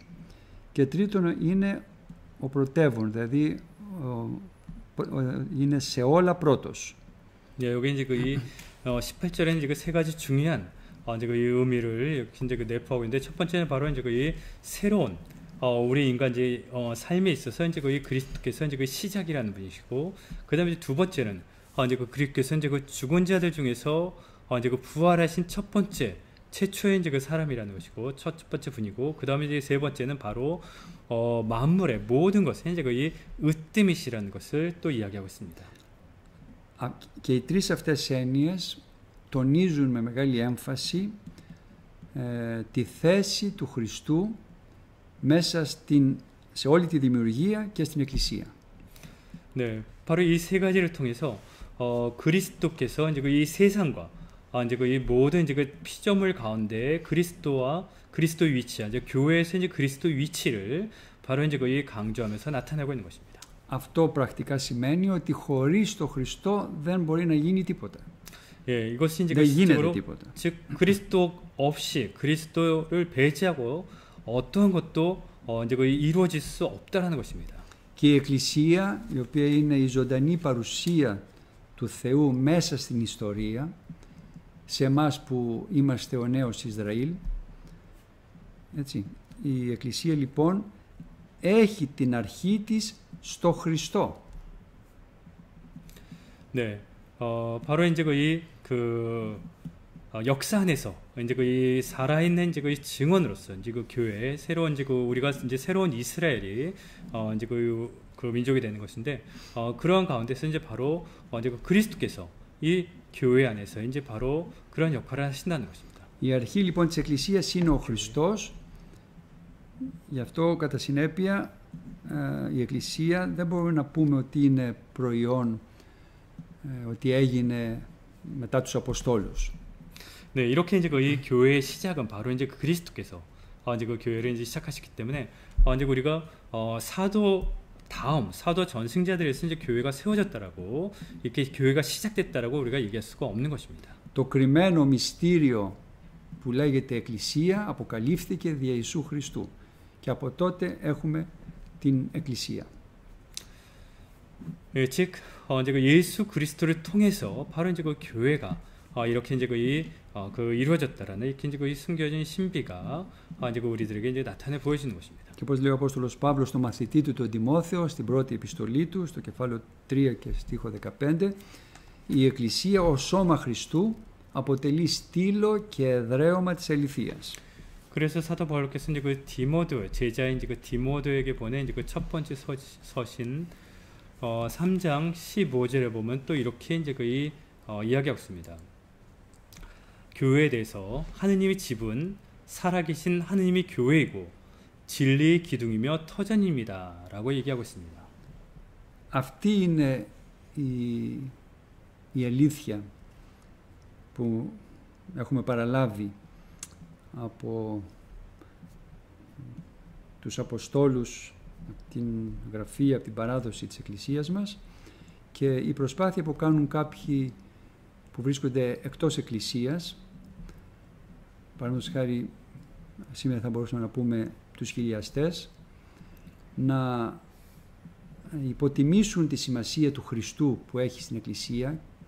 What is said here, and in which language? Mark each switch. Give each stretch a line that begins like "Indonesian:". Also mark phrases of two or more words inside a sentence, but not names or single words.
Greek: Και τρίτον, είναι ο πρωτεύων, δηλαδή είναι σε όλα πρώτος.
Korean: 네, 여기 이제 그 18절에는 이제 그 세 가지 중요한 이제 그 의미를 이제 그 내포하고 있는데, 첫 번째는 바로 이제 그 새로운 우리 인간 이제 삶에 있어서 이제 그 그리스도께서 이제 그 시작이라는 분이시고, 그다음에 이제 두 번째는 이제 그 그리스도께서 이제 그 죽은 자들 중에서 이제 그 부활하신 첫 번째 최초의 이제 그 사람이라는 것이고 첫 번째 분이고, 그다음에 이제 세 번째는 바로 만물의 모든 것에 이제 그 으뜸이시라는 것을 또 이야기하고 있습니다.
Greek: Και οι τρεις αυτές έννοιες τονίζουν με μεγάλη έμφαση τη θέση του Χριστού μέσα σε όλη τη δημιουργία και στην Εκκλησία.
Korean: 네, 바로 이 세 가지를 통해서 그리스도께서 이제 이 세상과 이제 이 모든 이제 그 피조물 가운데 그리스도와 그리스도의 위치, 이제 교회에서 이제 그리스도의 위치를 바로 이제 거의 강조하면서 나타내고 있는 것입니다.
Greek: Αυτό πρακτικά σημαίνει ότι χωρίς τον Χριστό δεν μπορεί να γίνει τίποτα.
Korean: 예, 이것이 이제
Greek: δεν
Korean: 실제로
Greek: γίνεται τίποτα.
Korean: 즉 그리스도 없이 그리스도를 배제하고 어떠한 것도 이제 거의 이루어질 수 없다라는 것입니다.
Greek: Και η Εκκλησία, η οποία είναι η ζωντανή παρουσία του Θεού μέσα στην ιστορία, σε εμάς που είμαστε ο νέος Ισραήλ, έτσι, η Εκκλησία λοιπόν έχει την αρχή της στο Χριστό.
Korean: 네, 바로 이제 그 역사 안에서 이제 그 살아있는 이제 그 증언으로서 이제 그 교회 새로운 이제 그 우리가 이제 새로운 이스라엘이 이제 그 민족이 되는 것인데, 그러한 가운데서 이제 바로 이제 그 그리스도께서 이 교회 안에서 이제 바로 그런 역할을 하신다는 것입니다.
Greek: Η αρχή λοιπόν της Εκκλησίας είναι ο Χριστός. Γι' αυτό κατά συνέπεια η Εκκλησία δεν μπορούμε να πούμε ότι είναι προϊόν, ότι έγινε μετά τους Αποστόλους.
Korean: 네, 이렇게 이제 이 교회의 시작은 바로 이제 그리스도께서 이제 그 교회를 이제 시작하셨기 때문에 이제 우리가 사도 전승자들에서 이제 교회가 세워졌다라고, 이렇게 교회가 시작됐다라고 우리가 얘기할 수가 없는 것입니다.
Greek: Το κρυμμένο μυστήριο που λέγεται Εκκλησία αποκαλύφθηκε δια Ιησού Χριστού και από τότε έχουμε την Εκκλησία.
Korean: 예, 즉 이제 그 예수 그리스도를 통해서 바로 이제 그 교회가 이렇게 이제 그 이루어졌다라는 이렇게 이제 그 숨겨진 신비가 이제 그 우리들에게 이제 나타내 보여지는 것입니다.
Greek: Και όπως λέει ο Απόστολος Παύλος στο μαθητή του τον Τιμόθεο στην πρώτη επιστολή του, στο κεφάλαιο 3 και στίχο 15, η Εκκλησία ως σώμα Χριστού αποτελεί στήλο και εδραίωμα της αληθείας.
Korean: 그래서 사도 바울께서 이제 그 디모데 제자인 이제 그 디모데에게 보낸 이제 그 첫 번째 서신 3장 15절에 보면 또 이렇게 이제 이야기하고 있습니다. 교회에 대해서 하느님의 집은 살아계신 하느님의 교회이고 진리의 기둥이며 터전입니다라고 얘기하고 있습니다.
Greek: Αυτή είναι η αλήθεια που έχουμε παραλάβει από τους Αποστόλους, από την γραφή, από την παράδοση της Εκκλησίας μας, και η προσπάθεια που κάνουν κάποιοι που βρίσκονται εκτός Εκκλησίας, παραδείγματος χάρη σήμερα θα μπορούσαμε να πούμε τους χιλιαστές, να υποτιμήσουν τη σημασία του Χριστού που έχει στην Εκκλησία.